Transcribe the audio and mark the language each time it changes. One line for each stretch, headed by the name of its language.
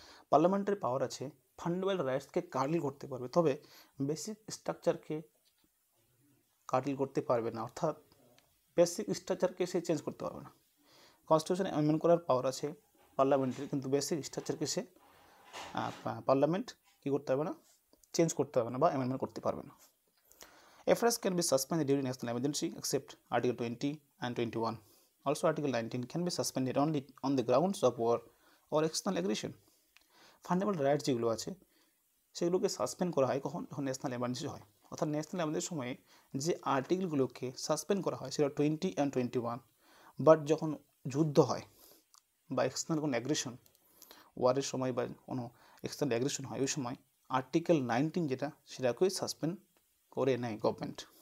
Bangla: পার্লামেন্টের পাওয়ার আছে fundamental রাইটসকে cartel করতে পারবে, তবে বেসিক স্ট্রাকচারকে কার্টেল করতে পারবে না, অর্থাৎ বেসিক স্ট্রাকচারকে সে চেঞ্জ করতে পারবে না। কনস্টিটিউশনে অ্যামেন্ড করার পাওয়ার আছে পার্লামেন্টের, কিন্তু বেসিক স্ট্রাকচারকে সে পার্লামেন্ট কী করতে পারবে না, চেঞ্জ করতে পারবে না বা অ্যামেন্ডমেন্ট করতে পারবে না।
English: FRS can be suspended during national emergency except Article 20 and 21. Also Article 19 can be suspended only on the grounds of war or external aggression.
Bangla: Fundamental rights যেগুলো আছে সেগুলোকে সাসপেন্ড করা হয় কখন, যখন ন্যাশনাল এমার্জেন্সি হয়। অর্থাৎ ন্যাশনাল এমার্জেন্সির সময়ে যে আর্টিকেলগুলোকে সাসপেন্ড করা হয় সেটা 20 and 21, বাট যখন যুদ্ধ হয় বা এক্সটার্নাল কোনো অ্যাগ্রেশন, ওয়ারের সময় বা কোনো এক্সটার্নাল অ্যাগ্রেশন হয়, ওই সময় আর্টিকেল 19 যেটা সেটাকেই সাসপেন্ড করে নেয় গভর্নমেন্ট।